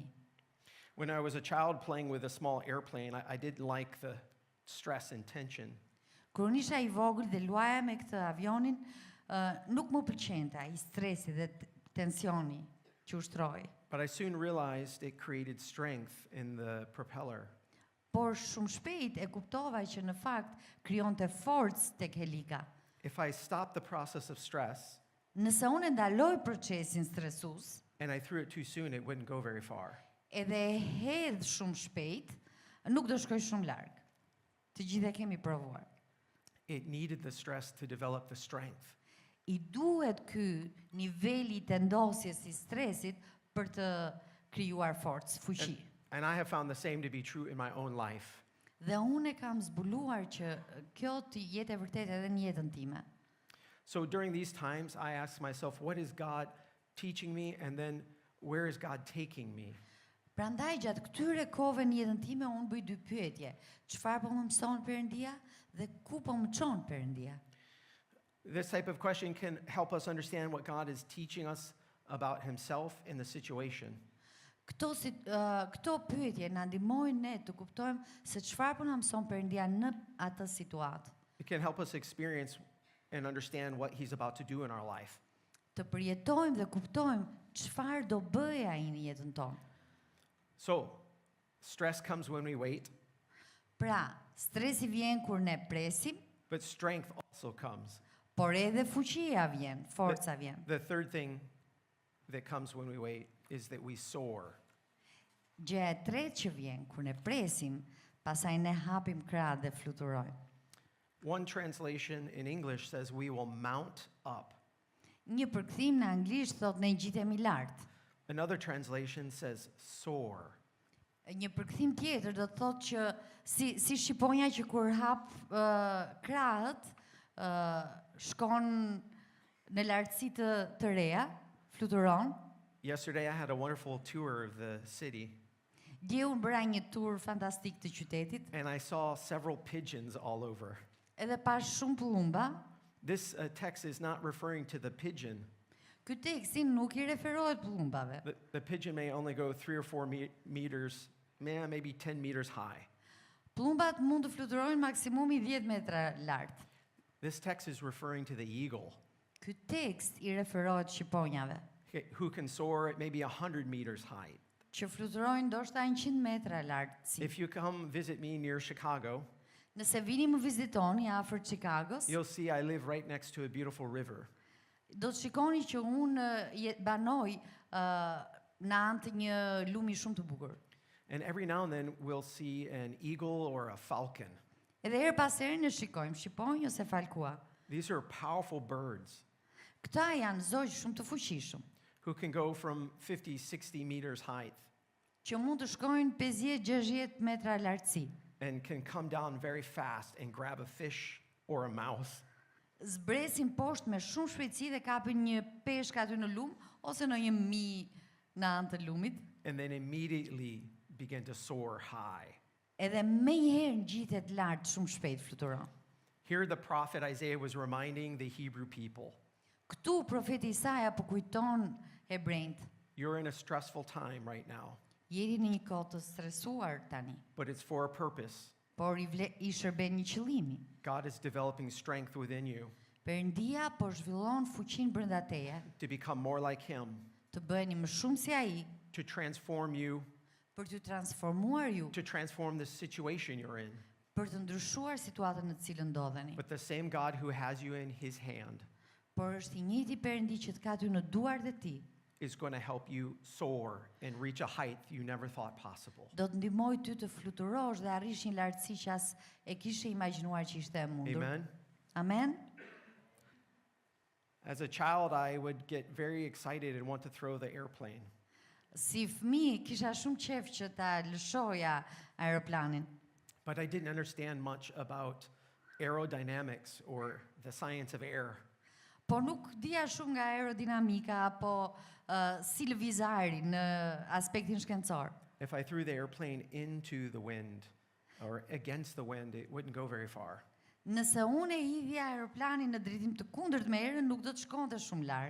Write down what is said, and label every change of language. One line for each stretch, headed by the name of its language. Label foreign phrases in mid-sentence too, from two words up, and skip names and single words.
English: When I was a child playing with a small airplane, I didn't like the stress and tension.
Albanian: Kur unë isha i vogël dhe luaja me këtë avionin, nuk më pëlqente ai stresi dhe tensioni që ushtroi.
English: But I soon realized it created strength in the propeller.
Albanian: Por shumë shpejt e kuptova që në fakt krijonte forcë tek helika.
English: If I stopped the process of stress
Albanian: Nëse unë ndaloj procesin stresues,
English: and I threw it too soon, it wouldn't go very far.
Albanian: edhe e hedh shumë shpejt, nuk do shkoj shumë larg. Të gjithë e kemi provuar.
English: It needed the stress to develop the strength.
Albanian: I duhet ky niveli i tendosjes i stresit për të krijuar forcë, fuqi.
English: And I have found the same to be true in my own life.
Albanian: Dhe unë e kam zbuluar që kjo të jetë e vërtetë edhe në jetën time.
English: So during these times, I ask myself, what is God teaching me? And then where is God taking me?
Albanian: Prandaj gjatë këtyre kohëve në jetën time unë bëj dy pyetje. Çfarë po më mëson Perëndia dhe ku po më çon Perëndia?
English: This type of question can help us understand what God is teaching us about Himself in the situation.
Albanian: Këto pyetje na ndihmojnë ne të kuptojmë se çfarë po na mëson Perëndia në atë situatë.
English: It can help us experience and understand what He's about to do in our life.
Albanian: Të përjetojmë dhe kuptojmë çfarë do bëjë ai në jetën tonë.
English: So, stress comes when we wait,
Albanian: Pra, stresi vjen kur ne presim,
English: but strength also comes.
Albanian: por edhe fuqia vjen, forca vjen.
English: The third thing that comes when we wait is that we soar.
Albanian: Gjëja e tretë që vjen kur ne presim, pastaj ne hapim krah dhe fluturojmë.
English: One translation in English says we will mount up.
Albanian: Një përkthim në anglisht thot ne ngjitemi lart.
English: Another translation says soar.
Albanian: Një përkthim tjetër do të thotë që si shqiponja që kur hap krahët shkon në lartësi të reja, fluturon.
English: Yesterday I had a wonderful tour of the city
Albanian: Dje unë bëra një tur fantastik të qytetit,
English: and I saw several pigeons all over.
Albanian: edhe pas shumë pullumba.
English: This text is not referring to the pigeon.
Albanian: Ky teksti nuk I referohet pullumbave.
English: The pigeon may only go 3 or 4 meters, maybe 10 meters high.
Albanian: Pullumbat mund të fluturojnë maksimumi 10 metra lart.
English: This text is referring to the eagle,
Albanian: Ky tekst I referohet shqiponjave,
English: who can soar at maybe 100 meters high.
Albanian: që fluturojnë ndoshta 100 metra lartësi.
English: If you come visit me near Chicago,
Albanian: Nëse vini më vizitoni afër Chicagos,
English: you'll see I live right next to a beautiful river.
Albanian: do të shikoni që unë banoj në anë të një lumi shumë të bukur.
English: And every now and then we'll see an eagle or a falcon.
Albanian: Edhe her pas here ne shikojmë shqiponjë ose falkua.
English: These are powerful birds
Albanian: Këta janë zogj shumë të fuqishëm,
English: who can go from 50, 60 meters height
Albanian: që mund të shkojnë 50-60 metra lartësi.
English: and can come down very fast and grab a fish or a mouse.
Albanian: Zbresin poshtë me shumë shpejtësi dhe kapin një peshk aty në lum ose në një mi në anë të lumit.
English: And then immediately begin to soar high.
Albanian: Edhe me njëherë ngjitet lart shumë shpejt fluturon.
English: Here the prophet Isaiah was reminding the Hebrew people,
Albanian: Këtu profeti Isaia po kujton hebrejt.
English: you're in a stressful time right now,
Albanian: Jeni në një kohë të stresuar tani,
English: but it's for a purpose.
Albanian: por I shërben një qëllimi.
English: God is developing strength within you
Albanian: Perëndia po zhvillon fuqinë brenda teje,
English: to become more like Him,
Albanian: të bëheni më shumë si ai,
English: to transform you,
Albanian: për t'ju transformuar ju,
English: to transform the situation you're in.
Albanian: për të ndryshuar situatën në të cilën ndodheni.
English: But the same God who has you in His hand
Albanian: Por është I njëjti Perëndi që të ka ty në duart e tij,
English: is going to help you soar and reach a height you never thought possible.
Albanian: do të ndihmoj ty të fluturosh dhe arrish një lartësi që as e kishe imagjinuar që ishte e mundur.
English: Amen?
Albanian: Amen.
English: As a child, I would get very excited and want to throw the airplane.
Albanian: Si fëmijë kisha shumë qejf që ta lëshoja aeroplanin,
English: But I didn't understand much about aerodynamics or the science of air.
Albanian: Po nuk dija shumë nga aerodinamika apo si lëvizari në aspektin shkencor.
English: If I threw the airplane into the wind or against the wind, it wouldn't go very far.
Albanian: Nëse unë e hidhja aeroplanin në drejtim të kundërt me erën, nuk do të shkonte shumë larg.